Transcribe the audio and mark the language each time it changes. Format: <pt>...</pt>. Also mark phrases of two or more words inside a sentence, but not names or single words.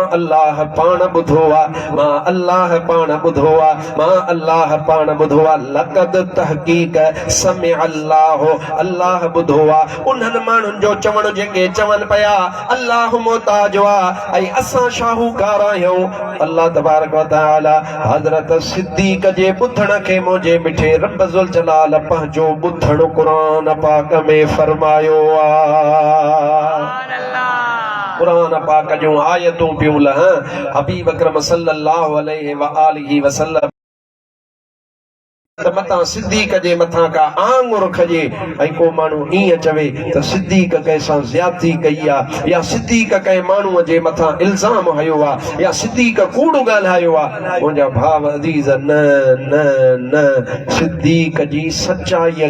<sd>अल्लाह पाण ॿुधो आहे मां अल्लाह पाण ॿुधो आहे मां अल्लाह पाण ॿुधो आहे लक़द तहक़ीक़ समिअ अल्लाह ॿुधो आहे उन्हनि माण्हुनि जो चवण जेके चवनि पिया अल्लाह मोहताज आहे ऐं असां शाहूकार आहियूं अल्लाह</sd> <ar>تبارك وتعالى</ar> <sd>हज़रत सिद्दीक़ जे ॿुधण खे मुंहिंजे मिठे रब</sd> <ar>ذو الجلال</ar> <sd>पंहिंजो ॿुधण क़ुरान पाक में फरमायो आहे कुरान पाक जूं आयतूं पियूं लहनि हबीब अकरम</sd> <ar>صلى الله عليه وآله وسلم</ar> <sd>मतां सिद्दीक़ जे मथां का आंगुर खजे ऐं को माण्हू ईअं चवे त सिद्दीक़ कंहिंसां ज़्यादती कई आहे या सिद्दीक़ कंहिं माण्हूअ जे मथां इल्ज़ाम हयो आहे या सिद्दीक़ कूड़ ॻाल्हायो आहे मुंहिंजा भाउ अज़ीज़ न न न सिद्दीक़ जी सचाईअ</sd>